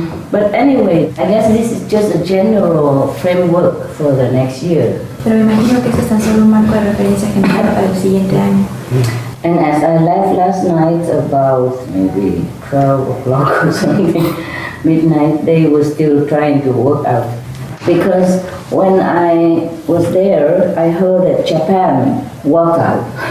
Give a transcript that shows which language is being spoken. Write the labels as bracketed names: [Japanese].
[English] But anyway, I guess this is just a general framework for the next year. [Spanish] Pero me imagino que esto es tan solo un marco de referencia general para el siguiente año. [English] And as I left last night about maybe 12 o'clock or something, midnight, they were still trying to work out. Because when I was there, I heard that Japan walked out.